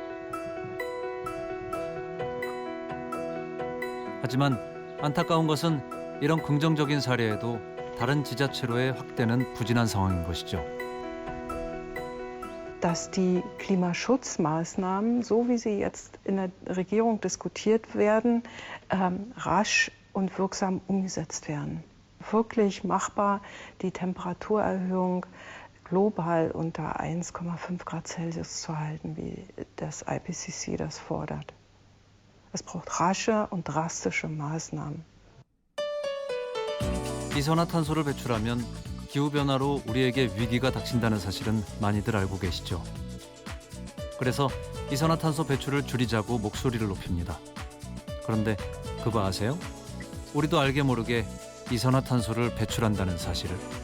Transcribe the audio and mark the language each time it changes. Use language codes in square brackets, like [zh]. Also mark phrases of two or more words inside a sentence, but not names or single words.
[ko] 하지만 안타까운 것은 이런 긍정적인 사례에도 다른 지자체로의 확대는 부진한 상황인 것이죠. [de] Dass die Klimaschutzmaßnahmen, so wie sie jetzt in der Regierung diskutiert werden, rasch und wirksam umgesetzt werden. Wirklich machbar, die Temperaturerhöhung global unter 1,5 Grad Celsius zu halten, wie das IPCC das fordert. Es braucht rasche und drastische Maßnahmen. [ko] 이산화탄소를 배출하면 기후변화로 우리에게 위기가 닥친다는 사실은 많이들 알고 계시죠. 그래서 이산화탄소 배출을 줄이자고 목소리를 높입니다. 그런데 그거 아세요? 우리도 알게 모르게 이산화탄소를 배출한다는 사실을.